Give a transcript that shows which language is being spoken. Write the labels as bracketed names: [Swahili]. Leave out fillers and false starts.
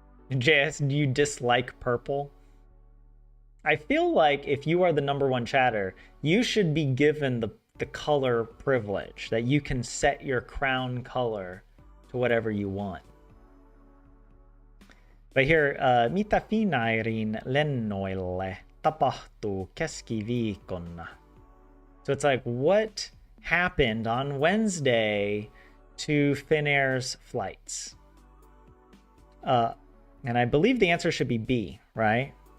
[English] JS, do you dislike purple? I feel like if you are the #1 chatter, you should be given the color privilege, that you can set your crown color to whatever you want. But here, [Finnish] mitä Finnairin lennoille tapahtuu keskiviikkona? [English] So it's like, what happened on Wednesday to Finnair's flights? And I believe the answer should be B, right?